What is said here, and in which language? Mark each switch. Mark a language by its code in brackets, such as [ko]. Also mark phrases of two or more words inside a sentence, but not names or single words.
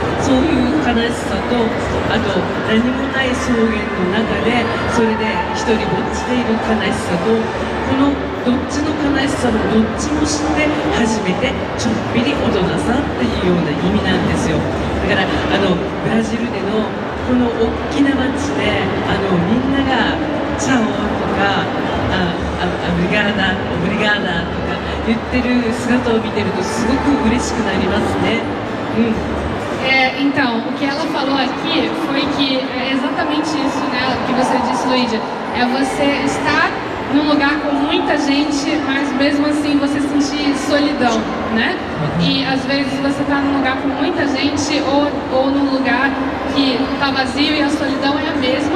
[ja] そういう悲しさと、あと何もない草原の中でそれで一人ぼっちでいる悲しさと、このどっちの悲しさもどっちも知って初めてちょっぴり大人さっていうような意味なんですよ。だからブラジルでのこの大きな街でみんながチャオとかアブリガーダ、オブリガーダとか言ってる姿を見てるとすごく嬉しくなりますね。 [pt] Então, o que ela falou aqui foi que é exatamente isso, né, que você disse, Luigi, é você estar num lugar com muita gente, mas mesmo assim você sentir solidão, né? E às vezes você está num lugar com muita gente ou num lugar que está vazio e a solidão é a mesma.